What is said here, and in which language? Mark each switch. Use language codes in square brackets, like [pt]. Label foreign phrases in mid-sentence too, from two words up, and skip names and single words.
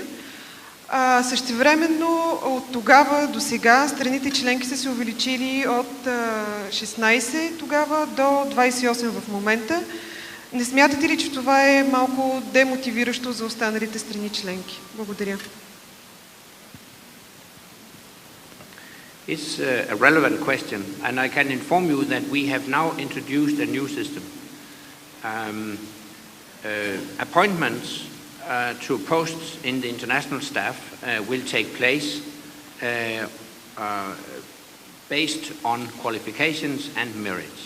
[bg] Същевременно от тогава до сега страните членки са се увеличили от 16 тогава до 28 в момента. Не смятате ли, че това е малко демотивиращо за останалите страни членки? Благодаря. [en] It's a relevant question, and I can inform you that we have now introduced a new system. Appointments to posts in the international staff will take place based on qualifications and merits.